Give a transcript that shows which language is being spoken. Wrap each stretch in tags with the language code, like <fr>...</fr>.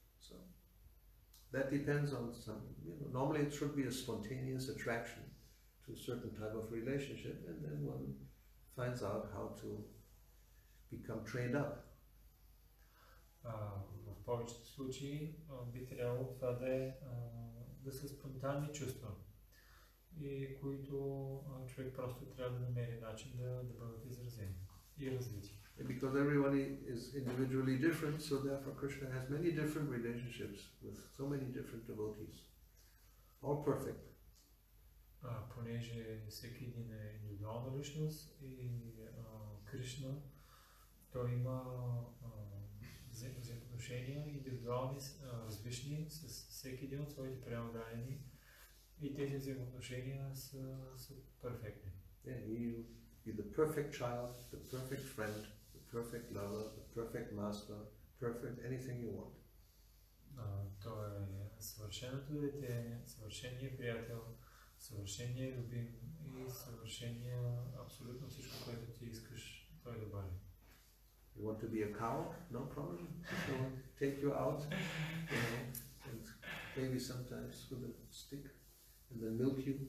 <en>So that depends on some, normally it should be a spontaneous attraction to a certain type of relationship, and then one finds out how to become trained up.</en> <bg>В повечето случаи би трябвало това да са спонтанни чувства, и които човек просто трябва да намери начин да бъдат изразени и развити.</bg> <en>Because everyone is individually different, so therefore Krishna has many different relationships with so many different devotees, all perfect.</en> <bg>Понеже всеки един е индивидуална личност и Кришна, той има взаимоотношения индивидуални, различни с всеки един от своите преодолени и тези взаимоотношения са перфектни.</bg> <en>Yeah, he be the perfect child, the perfect friend, the perfect lover, the perfect master, perfect anything you want.</en> <bg>Той е съвършеното дете, съвършеният приятел, съвършеният любим и съвършения абсолютно всичко, което ти искаш той да бъде.</bg> <en>You want to be a cow? No problem. He'll take you out, and maybe sometimes with a stick, and then milk you.</en>